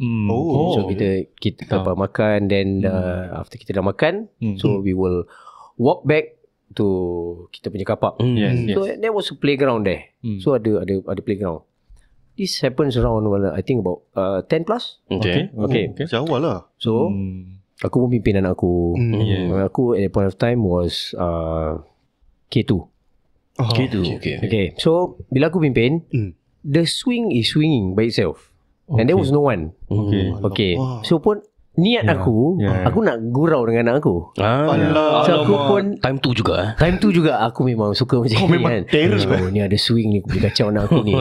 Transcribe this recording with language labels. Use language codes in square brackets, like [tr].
[en] So [ms] kita makan, [en] then after [ms] kita dah makan, [en] so we will walk back to [ms] kita punya kapak. [en] Yes. So there was a playground there. So ada playground. This happens around I think about 10 plus. Okay. [ms] Macam awal lah. So aku pun pimpin anak aku. [en] Aku at that point of time was K2. Okay. So [ms] bila aku pimpin, [en] the swing is swinging by itself. And there was no one. Okay. [ms] So pun niat aku nak gurau dengan anak aku. So aku pun Time tu juga aku memang suka macam ni memang kan. [en] terror [ms] Ni ada swing ni, aku boleh kacau anak aku ni.